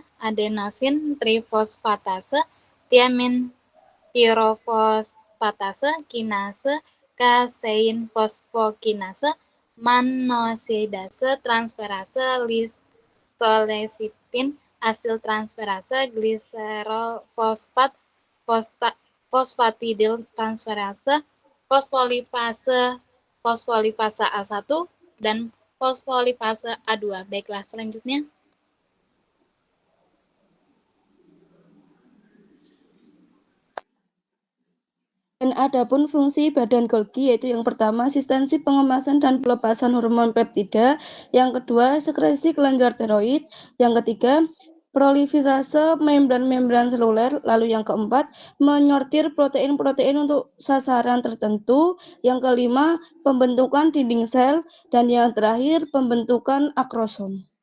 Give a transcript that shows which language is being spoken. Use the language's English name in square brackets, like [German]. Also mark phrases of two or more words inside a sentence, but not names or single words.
[Indonesian] adenosin trifosfatase, tiamin pirofosfatase, kinase, kasein fosfokinase, manosidase, transferase, lisolesitin, asil transferase, gliserol fosfat, fosfatidil transferase, fosfolipase A1, dan fosfolipase A2. Baiklah, selanjutnya. Dan adapun fungsi badan Golgi yaitu yang pertama asistensi pengemasan dan pelepasan hormon peptida, yang kedua sekresi kelenjar tiroid, yang ketiga proliferase membran-membran seluler, lalu yang keempat menyortir protein-protein untuk sasaran tertentu, yang kelima pembentukan dinding sel, dan yang terakhir pembentukan akrosom.